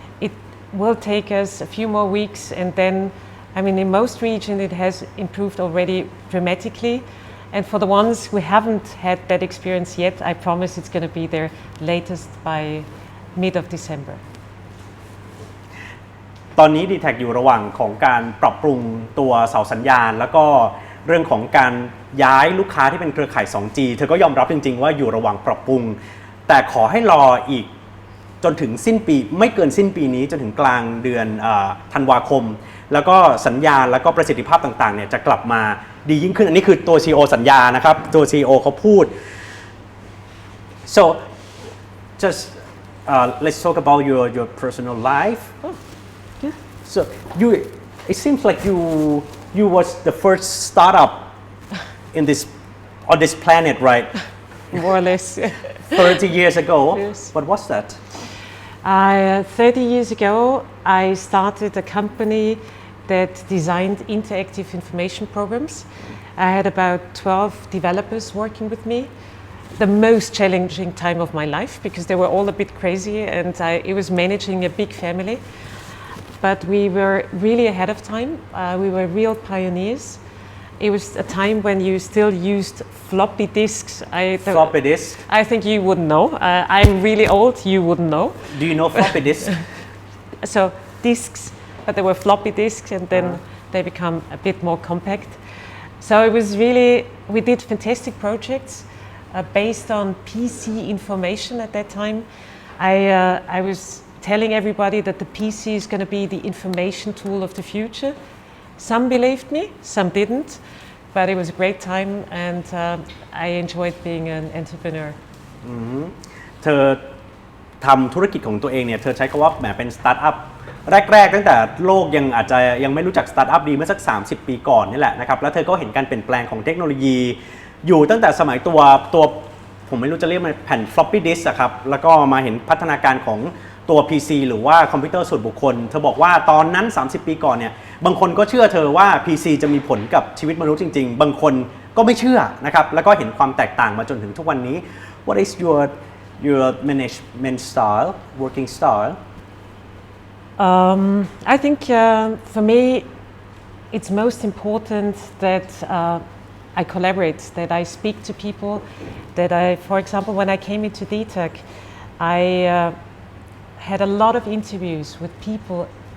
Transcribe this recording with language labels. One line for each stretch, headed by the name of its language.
English: It will take us a few more weeks, and then, in most regions it has improved already dramatically. And for the ones who haven't had that experience yet, I promise it's going to be there latest by mid of December.
Thai: ตอนนี้ Dtac อยู่ระหว่างของการปรับปรุงตัวเสาสัญญาณแล้วก็เรื่องของการย้ายลูกค้าที่เป็นเครือข่าย 2G เธอก็ยอมรับจริงๆว่าอยู่ระหว่างปรับปรุงแต่ขอให้รออีก จนถึงสิ้นปีไม่เกินสิ้นปีนี้จนถึงกลางเดือนธันวาคมแล้วก็สัญญาณแล้วก็ประสิทธิภาพต่างๆเนี่ยจะกลับมาดียิ่งขึ้นอันนี้คือตัว CEO สัญญานะครับตัว CEO เขาพูด
English: so just let's talk about your personal life so it seems like you was the first startup in on this planet, right? More or less. 30 years ago. Yes. What was that? 30 years ago, I started a company that designed interactive information programs. I had about 12 developers working with me. The most challenging time of my life because they were all a bit crazy and it was managing a big family. But we were really ahead of time. We were real pioneers. It was a time when you still used floppy disks. Floppy disk? I think you wouldn't know. I'm really old, you wouldn't know. Do you know floppy disk? So disks, but they were floppy disks and then they become a bit more compact. So it was really, we did fantastic projects based on PC information at that time. I was telling everybody that the PC is going to be the information tool of the future. Some believed me, some didn't, but it was a great time and I enjoyed being an entrepreneur.
Thai: เธอทำธุรกิจของตัวเองเนี่ยเธอใช้คำว่าแหมเป็นสตาร์ทอัพแรกๆตั้งแต่โลกอาจจะยังไม่รู้จักสตาร์ทอัพดีเมื่อสัก30 ปีก่อนนี่แหละนะครับแล้วเธอก็เห็นการเปลี่ยนแปลงของเทคโนโลยีอยู่ตั้งแต่สมัยตัว ผมไม่รู้จะเรียกมันแผ่น floppy disk อะครับแล้วก็มาเห็นพัฒนาการของตัว PC หรือว่าคอมพิวเตอร์ส่วนบุคคลเธอบอกว่าตอนนั้น30 ปีก่อนเนี่ยบางคนก็เชื่อเธอว่า PC จะมีผลกับชีวิตมนุษย์จริงๆบางคนก็ไม่เชื่อนะครับแล้วก็เห็นความแตกต่างมาจนถึงทุกวันนี้
English: What is your management style, working style? I think for me it's most important that I collaborate, that I speak to people, that for example, when I came into Dtac, I had a lot of interviews with people